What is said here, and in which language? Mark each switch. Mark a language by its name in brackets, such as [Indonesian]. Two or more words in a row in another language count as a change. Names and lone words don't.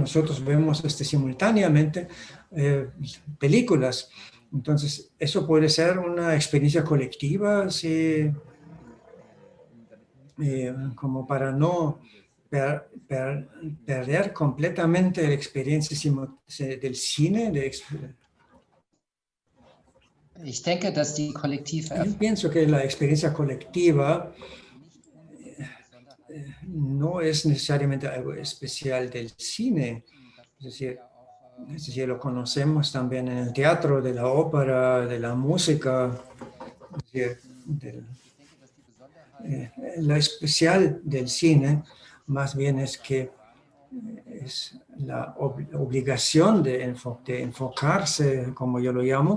[Spanish] Nosotros vemos simultáneamente películas. Entonces, eso puede ser una experiencia colectiva, sí, como para no perder completamente la experiencia del cine. [German] Ich denke, dass die kollektive [Spanish] Yo pienso que la experiencia colectiva no es necesariamente algo especial del cine. Es decir, lo conocemos también en el teatro, de la ópera, de la música. Es decir, lo especial del cine más bien es que es la obligación de enfocarse, como yo lo llamo.